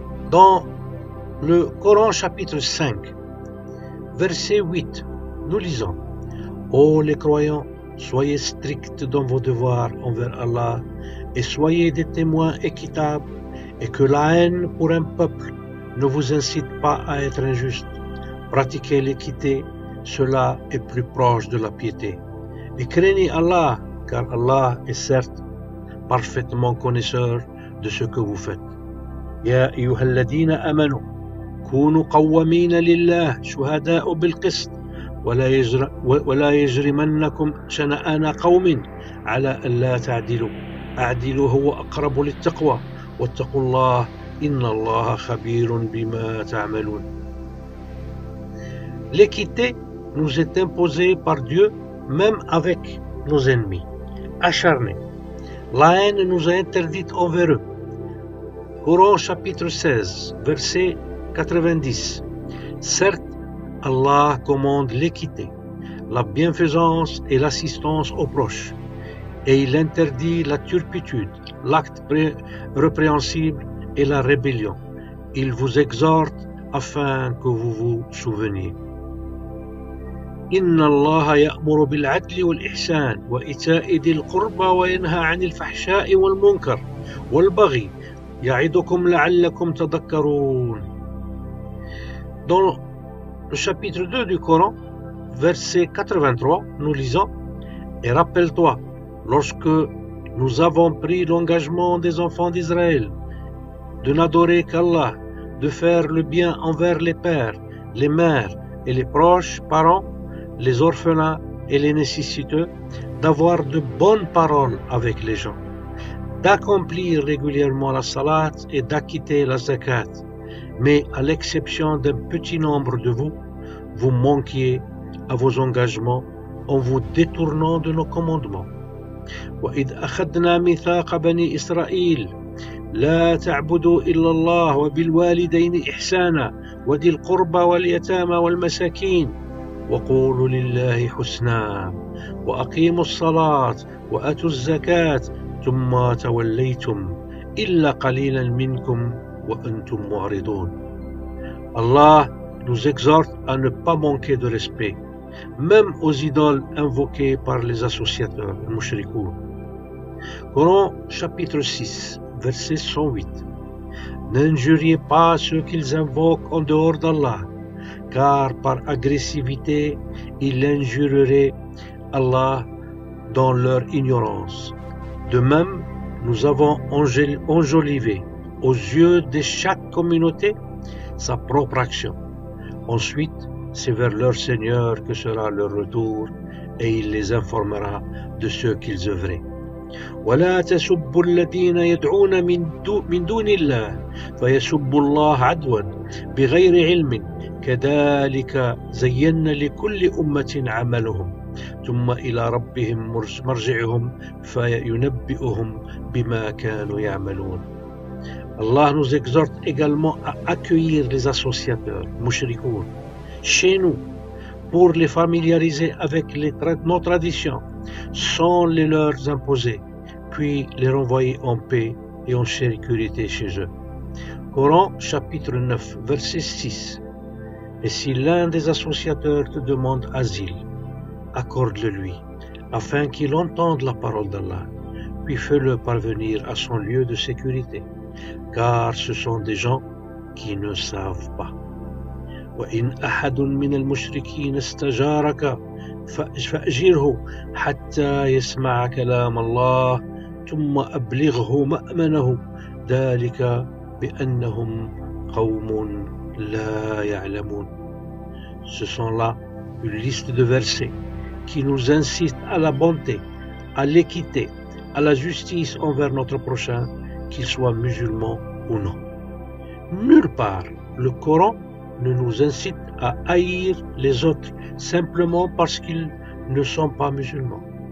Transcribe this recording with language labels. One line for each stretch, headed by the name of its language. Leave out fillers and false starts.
French: Dans le Coran chapitre 5, verset 8, nous lisons: Ô les croyants, soyez stricts dans vos devoirs envers Allah et soyez des témoins équitables, et que la haine pour un peuple ne vous incite pas à être injuste. Pratiquez l'équité, cela est plus proche de la piété. Et craignez Allah, car Allah est certes parfaitement connaisseur de ce que vous faites.
Arabic: يا أيها الذين آمنوا كونوا قوامين لله شهداء بالقسط ولا يجرمنكم شنآن قوم على ألا تعدلوا أعدلوا هو أقرب للتقوى واتقوا الله إن الله خبير بما تعملون.
French: L'équité nous est imposée par Dieu même avec nos ennemis acharnés. La haine nous est interdite envers eux. Coran chapitre 16, verset 90. Certes, Allah commande l'équité, la bienfaisance et l'assistance aux proches, et il interdit la turpitude, l'acte répréhensible et la rébellion. Il vous exhorte afin que vous vous souveniez.
Arabic: إن الله يأمر بالعدل والإحسان وإيتاء ذي القربى وينهى عن الفحشاء والمنكر والبغي يعظكم لعلكم تذكرون.
French: Dans le chapitre 2 du Coran, verset 83, nous lisons: Et rappelle-toi, lorsque nous avons pris l'engagement des enfants d'Israël de n'adorer qu'Allah, de faire le bien envers les pères, les mères et les proches parents, les orphelins et les nécessiteux, d'avoir de bonnes paroles avec les gens, d'accomplir régulièrement la salat et d'acquitter la zakat. Mais à l'exception d'un petit nombre de vous, vous manquiez à vos engagements en vous détournant de nos commandements.
Arabic: وَإِذْ أَخَذْنَا مِيثَاقَ بَنِي إِسْرَائِيلَ لا تعبدوا إلا الله وبالوالدين إحسانا وذي القربى واليتامى والمساكين وقولوا لله حسنا وأقيموا الصلاة وآتوا الزكاة ثم توليتم إلا قليلا منكم وأنتم معرضون.
French: Allah nous exhorte à ne pas manquer de respect, même aux idoles invoquées par les associateurs, les mushrikoun. Coran chapitre 6, verset 108. N'injuriez pas ceux qu'ils invoquent en dehors d'Allah, car par agressivité, ils injurieraient Allah dans leur ignorance. De même, nous avons enjolivé aux yeux de chaque communauté sa propre action. Ensuite, c'est vers leur Seigneur que sera leur retour et il les informera de ce qu'ils œuvraient.
Arabic: ولا تسبوا الذين يدعون من دون الله فيسبوا الله عدوا بغير علم كذلك زينا لكل أمة عملهم ثم إلى ربهم مرجعهم فينبئهم بما كانوا يعملون.
French: Allah nous exhorte également à accueillir les associateurs, mushrikoun, chez nous, pour les familiariser avec nos traditions, sans les leur imposer, puis les renvoyer en paix et en sécurité chez eux. Coran, chapitre 9, verset 6. Et si l'un des associateurs te demande asile, accorde-le-lui, afin qu'il entende la parole d'Allah, puis fais-le parvenir à son lieu de sécurité, car ce sont des gens qui ne savent pas.
Arabic: وإن أحد من المشركين استجارك فأجره حتى يسمع كلام الله ثم أبلغه مأمنه ذلك بأنهم قوم لا يعلمون.
French: Ce sont là une liste de versets qui nous incitent à la bonté, à l'équité, à la justice envers notre prochain, qu'il soit musulman ou non. Nulle part le Coran ne nous incite à haïr les autres simplement parce qu'ils ne sont pas musulmans.